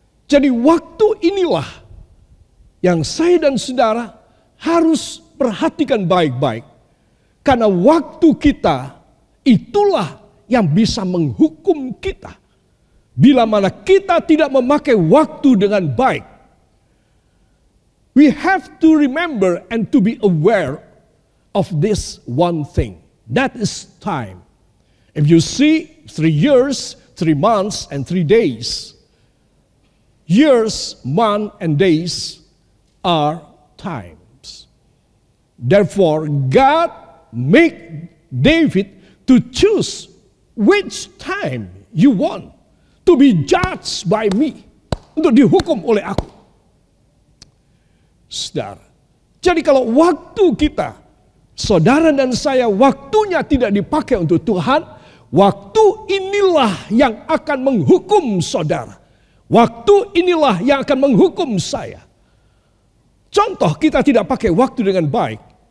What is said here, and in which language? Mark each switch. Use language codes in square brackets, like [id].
[id] Jadi waktu inilah yang saya dan saudara harus perhatikan baik-baik. Karena waktu kita itulah yang bisa menghukum kita. Bila mana kita tidak memakai waktu dengan baik. [en] We have to remember and to be aware of this one thing. That is time. If you see 3 years, 3 months, and 3 days. Years, months, and days are times. Therefore, God make David to choose which time you want to be judged by me. [id] Untuk dihukum oleh aku. Saudara. Jadi kalau waktu kita, saudara dan saya, waktunya tidak dipakai untuk Tuhan, waktu inilah yang akan menghukum saudara. Waktu inilah yang akan menghukum saya. Contoh, kita tidak pakai waktu dengan baik.